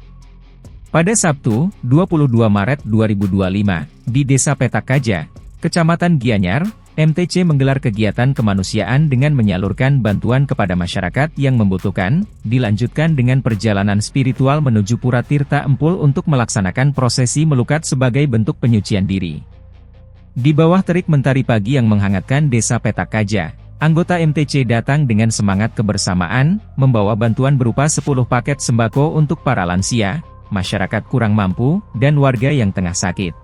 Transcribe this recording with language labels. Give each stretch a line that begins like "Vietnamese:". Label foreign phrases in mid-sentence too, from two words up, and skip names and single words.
Indonesian: Pada Sabtu, 22 Maret 2025, di Desa Petak Kaja, Kecamatan Gianyar, MTC menggelar kegiatan kemanusiaan dengan menyalurkan bantuan kepada masyarakat yang membutuhkan, dilanjutkan dengan perjalanan spiritual menuju Pura Tirta Empul untuk melaksanakan prosesi melukat sebagai bentuk penyucian diri. Di bawah terik mentari pagi yang menghangatkan Desa Petak Kaja, anggota MTC datang dengan semangat kebersamaan, membawa bantuan berupa 10 paket sembako untuk para lansia, masyarakat kurang mampu, dan warga yang tengah sakit.